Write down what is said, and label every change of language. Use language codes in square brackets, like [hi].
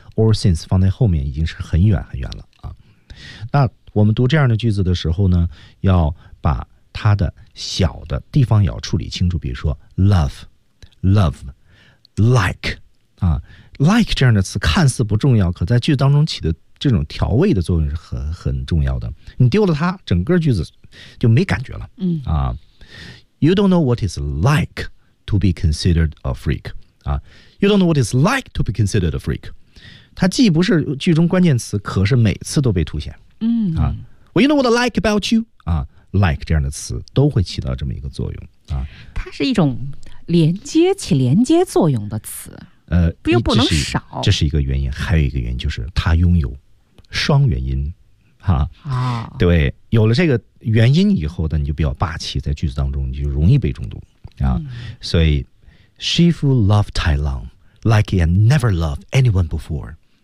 [en] Or since [zh] 放在后面已经是很远很远了啊。那我们读这样的句子的时候呢，要把它的小的地方要处理清楚，比如说 love, like, 啊 ，like 这样的词看似不重要，可在句当中起的这种调味的作用是很重要的。你丢了它，整个句子就没感觉了。 [en] You don't know what it's like to be considered a freak. 啊 ，You don't know what it's like to be considered a freak. [zh] 它既不是句中关键词，可是每次都被凸显。 [en] Well, you know what I like about you. [zh] 啊。Like 这样的词都会起到这么一个作用啊，它是一种连接起连接作用的词，又不能少，这是一个原因，还有一个原因就是它拥有双元音，哈、对，有了这个元音以后的你就比较霸气，在句子当中你就容易被中毒啊、所以 [en] Shifu loved Tai Long like he had never loved anyone before。